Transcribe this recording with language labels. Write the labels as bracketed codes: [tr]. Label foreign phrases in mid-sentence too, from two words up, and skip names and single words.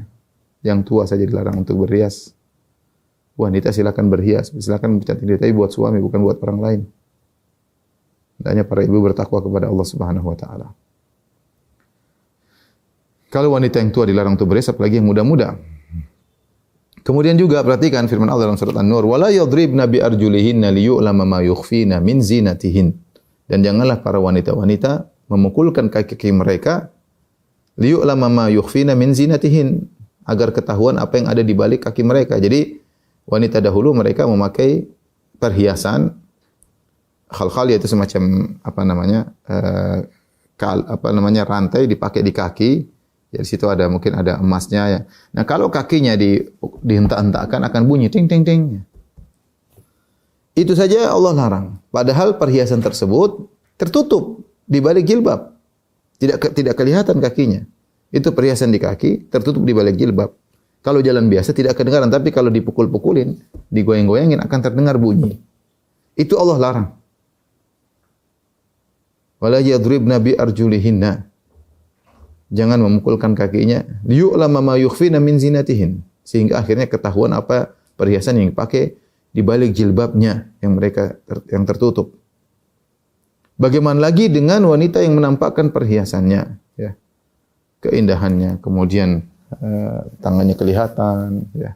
[id] Yang tua saja dilarang untuk berhias. Wanita silakan berhias, silakan mencantik diri, tapi buat suami bukan buat orang lain. Hendaknya para ibu bertakwa kepada Allah [ar] سبحانه وتعالى. [id] Kalau wanita yang tua dilarang untuk berhias, apalagi yang muda-muda. Kemudian juga perhatikan firman Allah dalam surat An-Nur, [ar] "ولا يضربن بأرجلهن ليعلم ما يخفين من زينتهن." [id] Dan janganlah para wanita-wanita memukulkan kaki-kaki mereka [ar] ليعلم ما يخفين من زينتهن, [id] agar ketahuan apa yang ada di balik kaki mereka. Jadi wanita dahulu mereka memakai perhiasan khal-khal yaitu semacam rantai dipakai di kaki. Ya, di situ mungkin ada emasnya ya. Nah, kalau kakinya dihentak-hentakkan akan bunyi ting ting ting. Itu saja Allah larang. Padahal perhiasan tersebut tertutup di balik jilbab. Tidak kelihatan kakinya. Itu perhiasan di kaki tertutup di balik jilbab. Kalau jalan biasa tidak kedengaran, tapi kalau dipukul-pukulin, digoyang-goyangin akan terdengar bunyi. Itu Allah larang. [ar] ولا يضربن بأرجلهن. [id] Jangan memukulkan kakinya. [ar] ليعلم ما يخفين من زينتهن. [id] Sehingga akhirnya ketahuan apa perhiasan yang dipakai di balik jilbabnya yang tertutup. Bagaimana lagi dengan wanita yang menampakkan perhiasannya, ya. Keindahannya, kemudian tangannya kelihatan, ya.